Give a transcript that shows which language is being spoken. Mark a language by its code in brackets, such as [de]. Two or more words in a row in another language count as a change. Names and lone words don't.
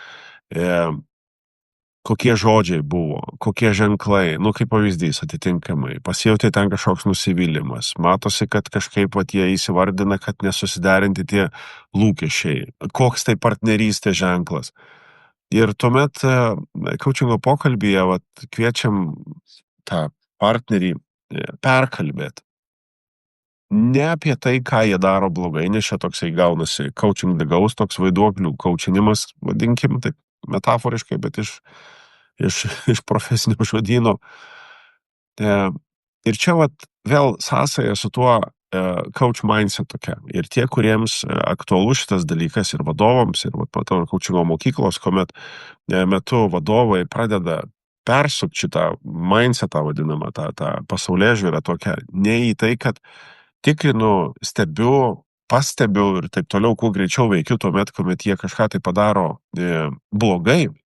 [lt] Kokie žodžiai buvo, kokie ženklai, kaip pavyzdys atitinkamai, pasijauti ten kažkoks nusivylimas, matosi, kad kažkaip jie įsivardina, kad nesusiderinti tie lūkesčiai, koks tai partnerystės ženklas. Ir tuomet coachingo pokalbyje kviečiam tą partnerį perkalbėti. Ne apie tai, ką jie daro blogai, nes čia toksai gaunasi [en] coaching the ghost, [lt] toks vaiduoklių coachinimas, vadinkim taip metaforiškai, bet iš profesinio žodyno. Ir čia vėl sąsaja su tuo [en] coach mindset [lt] tokia. Ir tie, kuriems aktualus šitas dalykas ir vadovams, ir matau coachingo mokyklos, kuomet metu vadovai pradeda persukti šitą mindsetą vadinamą, tą pasaulėžiūrą tokią, ne į tai, kad tikrinu, stebiu, pastebiu ir taip toliau, kuo greičiau veikiu tuomet, kuomet jie kažką tai padaro blogai.